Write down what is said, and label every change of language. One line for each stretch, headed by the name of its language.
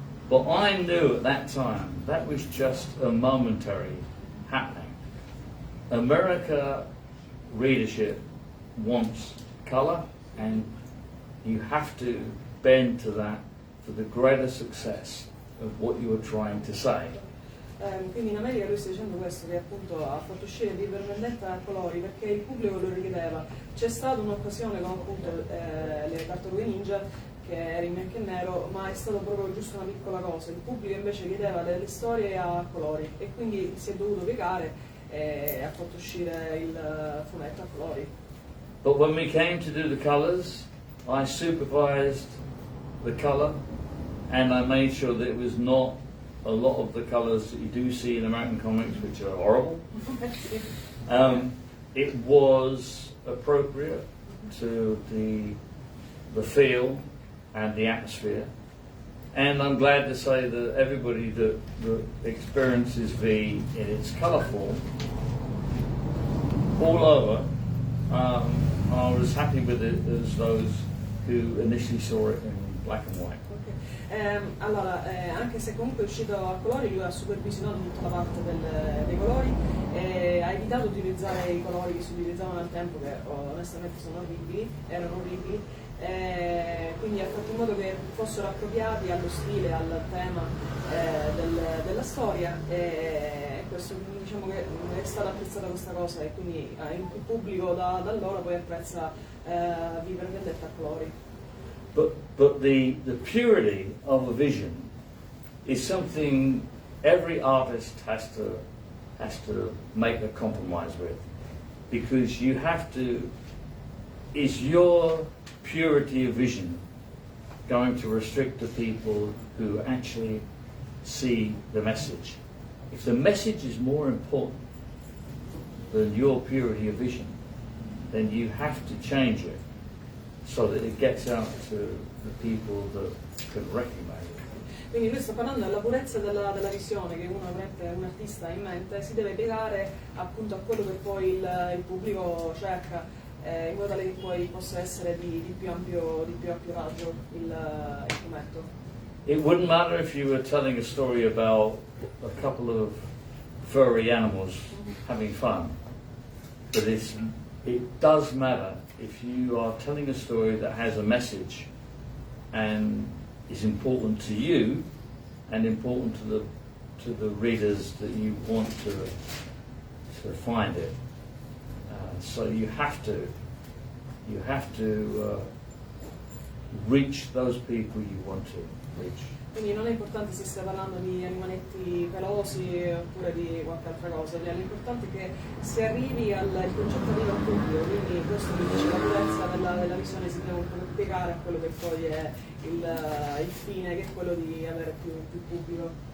English: But I knew at that time that was just a momentary happening. America readership wants colour, and you have to bend to that for the greater success of what you are trying to say.
Italian: Quindi in America lui sta dicendo questo, che appunto ha fatto uscire V per Vendetta a colori perché il pubblico lo richiedeva. C'è stata un'occasione con appunto le tartarughe ninja che era in bianco e nero, ma è stato proprio giusto una piccola cosa. Il pubblico invece chiedeva delle storie a colori e quindi si è dovuto piegare e ha fatto uscire il fumetto a colori.
English: But when we came to do the colours, I supervised the colour and I made sure that it was not a lot of the colours that you do see in American comics, which are horrible. It was appropriate to the feel and the atmosphere, and I'm glad to say that everybody that experiences V in its colour form all over are as happy with it as those who initially saw it in black and white.
Italian: Allora, anche se comunque è uscito a colori, lui ha supervisionato tutta la parte dei colori e ha evitato di utilizzare i colori che si utilizzavano al tempo, che onestamente erano orribili, quindi ha fatto in modo che fossero appropriati allo stile, al tema della storia, e questo, diciamo che è stata apprezzata questa cosa, e quindi il pubblico da allora poi apprezza Vivere Vendetta a colori.
English: But the purity of a vision is something every artist has to make a compromise with, because you have to. Is your purity of vision going to restrict the people who actually see the message? If the message is more important than your purity of vision, then you have to change it so that it gets out to the people that can recognize it.
Italian: Quindi lui sta parlando della purezza della visione che un artista ha in mente, si deve piegare appunto a quello che poi il pubblico cerca, in modo tale che poi possa essere di più ampio raggio il fumetto.
English: It wouldn't matter if you were telling a story about a couple of furry animals having fun, but it does matter if you are telling a story that has a message and is important to you and important to the readers that you want to find it. So you have to reach those people you want to reach.
Italian: Quindi non è importante se stai parlando di animaletti pelosi oppure di qualche altra cosa, l'importante è che si arrivi il concetto arriva al pubblico, quindi questo mi dice la purezza della visione si deve un po' piegare a quello che poi è il fine, che è quello di avere più pubblico.